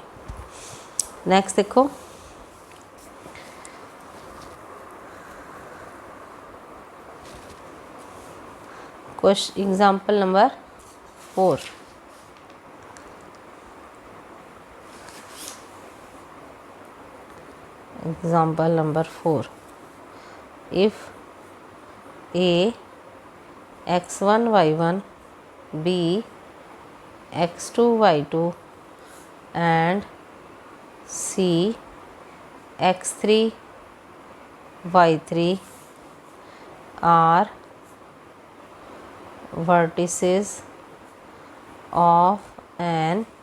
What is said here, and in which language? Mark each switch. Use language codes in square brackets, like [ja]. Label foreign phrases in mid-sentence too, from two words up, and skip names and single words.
[hi] नैक्सट देखो [en] question example number 4. example number 4, if A x1 y1 B x2 y2 and C x3 y3 are vertices of an